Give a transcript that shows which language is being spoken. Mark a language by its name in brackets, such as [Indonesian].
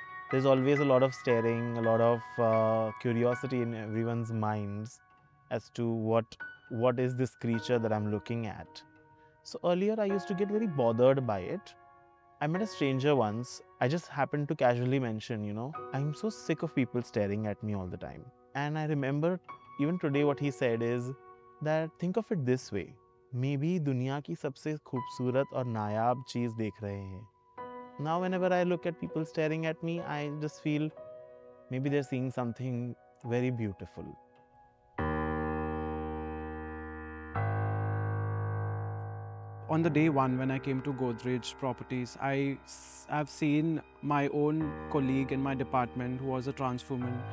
[English] There's always a lot of staring, a lot of curiosity in everyone's minds as to what is this creature that I'm looking at. So earlier I used to get very bothered by it. I met a stranger once. I just happened to casually mention, I'm so sick of people staring at me all the time. And I remember even today what he said is that think of it this way. [Hindi] Maybe दुनिया की सबसे खूबसूरत और नायाब चीज़ देख रहे हैं. [English] Now whenever I look at people staring at me, I just feel maybe they're seeing something very beautiful. On the day one when I came to Godrej Properties, I've seen my own colleague in my department who was a trans woman.